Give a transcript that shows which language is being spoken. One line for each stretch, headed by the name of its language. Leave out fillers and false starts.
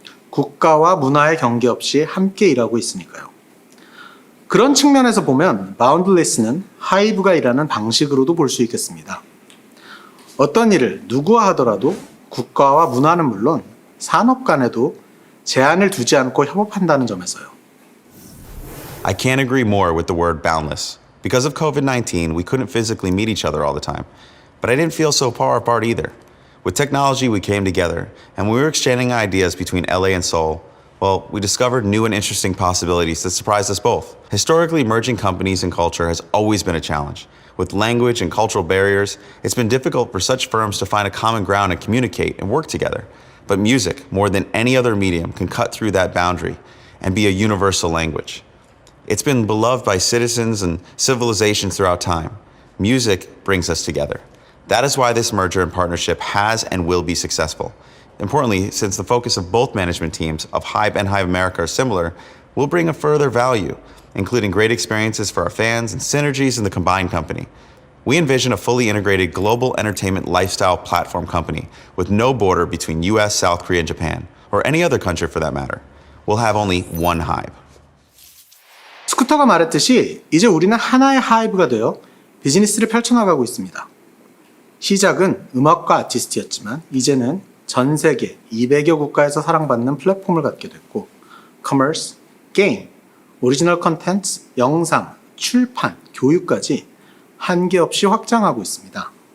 Korean: 국가와 문화의 경계 없이 함께 일하고 있으니까요. 그런 측면에서 보면 boundless는 하이브가 일하는 방식으로도 볼 수 있겠습니다. 어떤 일을 누구와 하더라도 국가와 문화는 물론 산업 간에도 제한을 두지 않고 협업한다는 점에서요.
English: I can't agree more with the word boundless. Because of COVID-19, we couldn't physically meet each other all the time. But I didn't feel so far apart either. With technology, we came together, and when we were exchanging ideas between LA and Seoul, well, we discovered new and interesting possibilities that surprised us both. Historically, merging companies and culture has always been a challenge. With language and cultural barriers, it's been difficult for such firms to find a common ground and communicate and work together. But music, more than any other medium, can cut through that boundary and be a universal language. It's been beloved by citizens and civilizations throughout time. Music brings us together. That is why this merger and partnership has and will be successful. Importantly, since the focus of both management teams of Hybe and Hybe America are similar, we'll bring a further value, including great experiences for our fans and synergies in the combined company. We envision a fully integrated global entertainment lifestyle platform company with no border between US, South Korea, and Japan, or any other country for that matter. We'll have only one Hybe.
Korean: 스쿠터가 말했듯이 이제 우리는 하나의 하이브가 되어 비즈니스를 펼쳐나가고 있습니다. 시작은 음악과 아티스트였지만 이제는 전 세계 200여 국가에서 사랑받는 플랫폼을 갖게 됐고 커머스, 게임, 오리지널 컨텐츠, 영상, 출판, 교육까지 한계 없이 확장하고 있습니다.